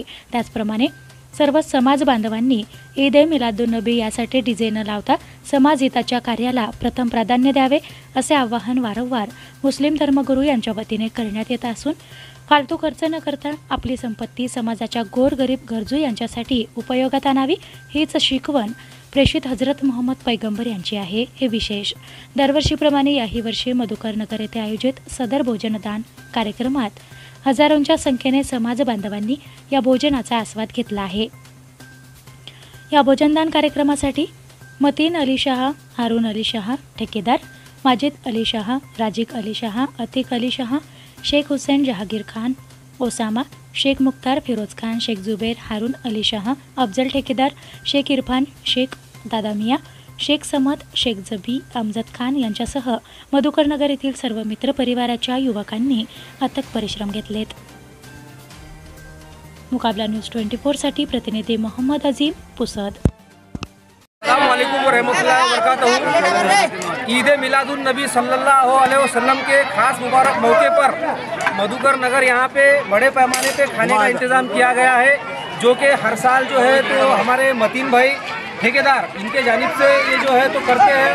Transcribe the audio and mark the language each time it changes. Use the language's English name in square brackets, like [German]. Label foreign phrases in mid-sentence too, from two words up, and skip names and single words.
[Marathi] त्याचप्रमाणे सर्व समाज बांधवांनी ईद ए मिलादुन्नबी यासाठी डीजे न लावता समाज हिताच्या कार्याला प्रथम प्राधान्य द्यावे असे आवाहन वारंवार मुस्लिम धर्मगुरू यांच्या वतीने करण्यात येत असून फालतू खर्च न करता आपली संपत्ती समाजाच्या गोरगरीब गरजू यांच्यासाठी उपयोगात आणावी हीच शिकवण प्रेषित हजरत मोहम्मद पैगंबर यांची आहे। हे विशेष दरवर्षीप्रमाणे याही वर्षी मधुकर नगर येथे आयोजित सदर भोजनदान कार्यक्रमात हजारोंच्या संख्येने समाज बांधवांनी या भोजनाचा आस्वाद घेतला आहे। या भोजनदान कार्यक्रमासाठी मतीन अली शाह, हारून अली शाह ठेकेदार, माजिद अली शाह, राजिक अली शाह, अतिक अली शाह, शेख हुसैन जहागीर खान, ओसामा, शेख मुख्तार फिरोज खान, शेख जुबेर, हारून अली शाह, अफजल ठेकेदार, शेख इरफान, शेख दादा मियाँ, शेख समद, शेख जबी, अमजद खान यांच्यासह मधुकर नगर येथील सर्व मित्र परिवाराच्या युवकांनी अथक परिश्रम घेतलेत। मुकाबला न्यूज 24 साठी प्रतिनिधी मोहम्मद अजीम, पुसद। [Arabic] السلام عليكم ورحمة الله وبركاته. [Hindi] ईद ए मिलादुन्नबी [Arabic] صلى الله عليه وسلم [Hindi] के खास मुबारक मौके पर मधुकर नगर यहाँ पे बड़े पैमाने पे खाने का इंतज़ाम किया गया है, जो कि हर साल जो है तो हमारे मतीन भाई ठेकेदार इनके जानिब से ये जो है तो करते हैं।